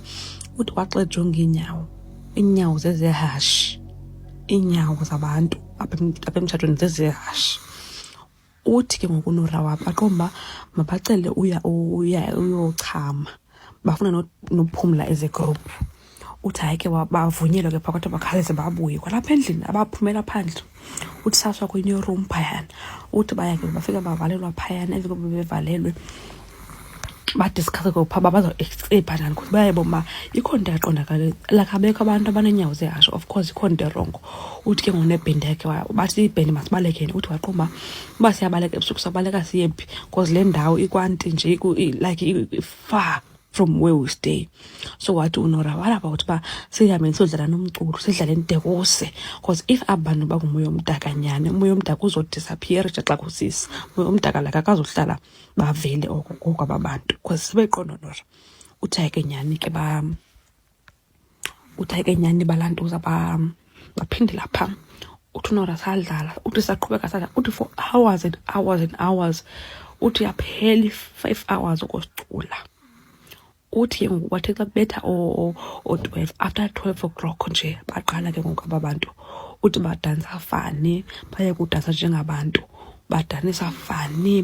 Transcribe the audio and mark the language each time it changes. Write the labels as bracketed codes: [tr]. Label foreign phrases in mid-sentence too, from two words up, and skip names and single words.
[xh] Uthi waxa ejonga iinyawo zezehashi, iinyawo zabantu apha emtshatweni zezehashi. Uthi ke ngoku uNora wabaqomba mabacele uyochama, bafuna nophumla [en] as a group. [xh] Uthi hayi ke bavunyelwa ke phakathi bakhawuleze babuye kwalapha endlini, abaphumela phandle. Uthi saswa kwenye room phayana. Uthi baya ke bafika bavalelwa phayana, emva kokuba bevalelwe badiscusse ke phaa baza escape njani because bayayibona uba ikho nto yaqondakala like abekho abantu abaneenyawo zehashe, [en] of course [xh] ikho nto erongo. Uthi ke ngoku nebhendi yakhe bathi ibhendi masibalekeni. Uthi waqomba uba siyabaleka ebusuku sabaleka siye phi because le ndawo ikwanti nje [en] like far from where we stay. [xh] So wathi uNora walapha uthi uba sihambe siyodlala nomculo, sidlale ntekuse because if abantu bangumoya omdaka nyhani, umoya omdaka uzodisappear xa kusisa. Umoya omdaka like akazohlala bavele oko aba bantu because sebeqonda uNora. Uthi hayi ke nyhani ke balantuza baphindela phaa. Uthi uNora sadlala, uthi saqhubeka sadlala, uthi [en] for hours and hours and hours. [xh] Uthi yaphela 5 hours ukosicula. Uthi ngoku bathe xa betha o-12 [en] after 12 o'clock [xh] nje baqala ke ngoku aba bantu. Uthi badansa fani, baye kudansa njengabantu, badanisa fani.